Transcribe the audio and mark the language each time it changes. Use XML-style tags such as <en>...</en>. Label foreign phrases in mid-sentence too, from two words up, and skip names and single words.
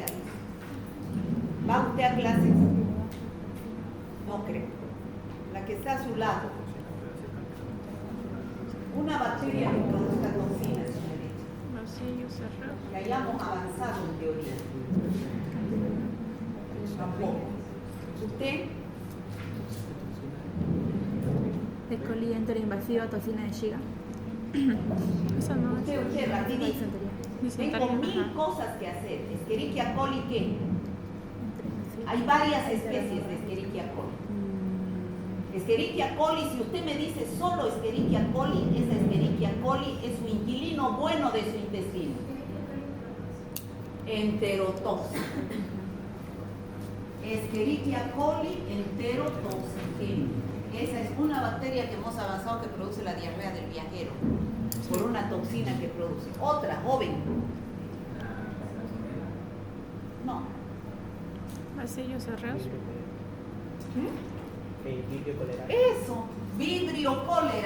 <es>¿Va usted a clases? No creo. La que está a su lado. Una bacteria que produzca toxinas, señorita. Que hayamos avanzado en teoría. Tampoco. ¿Usted? E. coli, enteroinvasiva, toxina de Shiga. Eso no es. Usted, rapidito. Tengo 1000 cosas que hacer. Escherichia coli, ¿qué? Hay varias especies de Escherichia coli. Escherichia coli, si usted me dice solo Escherichia coli, esa Escherichia coli es su inquilino bueno de su intestino. Enterotóxico. Escherichia coli enterotoxigénica. Esa es una bacteria que hemos avanzado que produce la diarrea del viajero por una toxina que produce. Otra, joven. No. Bacillus cereus. Eso, vibrio cólera.</es>